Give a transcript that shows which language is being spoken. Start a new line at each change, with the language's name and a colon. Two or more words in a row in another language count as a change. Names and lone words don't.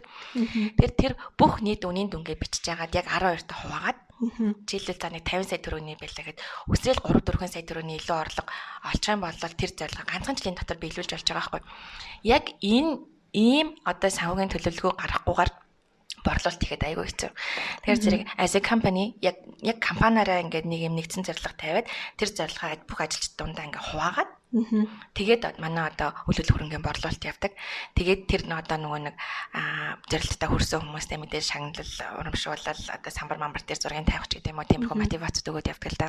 Mongolian: Тэр бүх нийт үнийн дүнгээ бичиж яагаад яг 12-т хуваагаад жишээлбэл за нэг 50 сая төгрөгийн байлаа гэхэд өсрөл 3-4 сая төгрөгийн илүү орлого олчих юм бол тэр зорилго ганцхан жилийн дотор биелүүлж болж байгаа байхгүй. Яг ийм одоо санхүүгийн төлөвлөгөө гаргахгүйгээр борлуулалт ихэд айгүй хэцүү. Тэгэхээр зэрэг
English: as a company
Mongolian: яг компаниараа ингээд нэг юм нэгдсэн зорилго тавиад тэр зорилгоо бүх ажилчид дундаа ингээд хуваагаад тэгээд манай одоо үйл хөрөнгөний борлуулалт явдаг. Тэгээд тэр одоо нөгөө нэг зорилттой хүрсэн хүмүүстэй мэдээж шагналал урамшуулал одоо самбар мамбар дээр зургийн тавих ч гэдэг юм уу тиймэрхүү мотивац өгөөд явдаг л да.